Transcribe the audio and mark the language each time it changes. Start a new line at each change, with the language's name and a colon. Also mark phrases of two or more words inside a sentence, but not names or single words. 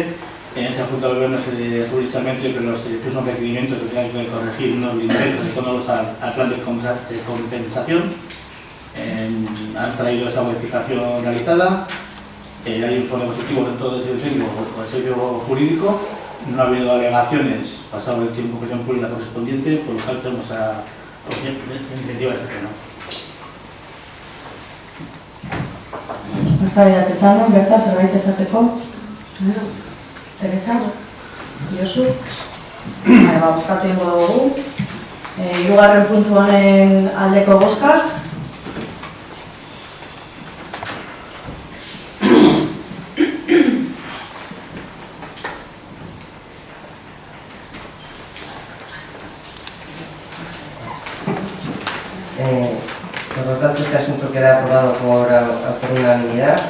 Spanish: En esa Junta de Gobierno se aprobó inicialmente, pero se puso un requerimiento que tenía que corregir unos lineamientos económicos al plan de compensación. Han traído esa modificación realizada. Hay un informe positivo de todo ese tiempo por el servicio jurídico. No ha habido alegaciones pasado el tiempo que se pública correspondiente, por lo cual tenemos a iniciativa de este pleno.
Basque: Eztabaidatzen zen, Berta, zerbait esateko? Teresa? Josu? Bozkatu ingo dugu. Hirugarren puntu honen aldeko bozkak.
Spanish: Por lo tanto, este asunto queda aprobado por unanimidad.